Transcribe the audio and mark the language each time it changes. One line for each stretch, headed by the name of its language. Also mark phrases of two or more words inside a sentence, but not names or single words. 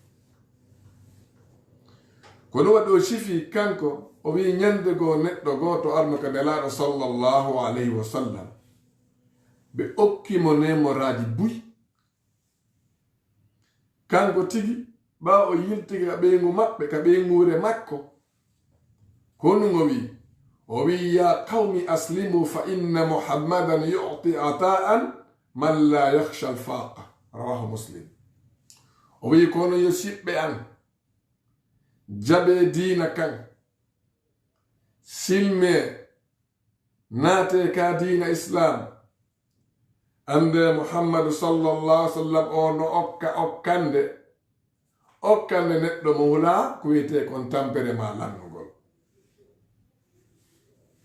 Fula: ko ɗum waɗi o sifi kanko o wi ñande goo neɗɗo goto arno ka nelaɗo
Arabic: صلى الله عليه وسلم
Fula: ɓe okkimo nemoraji buy kanko tigi ɓa o yiltigi ka ɓeygu maɓɓe ka ɓeygure makko honum o wi
Arabic: يا قوم أسلموا فإن محمدا يعطي عطاء من لا يخشى الفاقة رواه مسلم.
Fula: o wi kono yo siɓɓe an jaɓe diina kan silme naate ka diina islam ande Muhammadu
Arabic: صلى الله عليه وسلم
Fula: o no okkande neɗɗo mo hula ko wiyete kon tampere ma lannugol.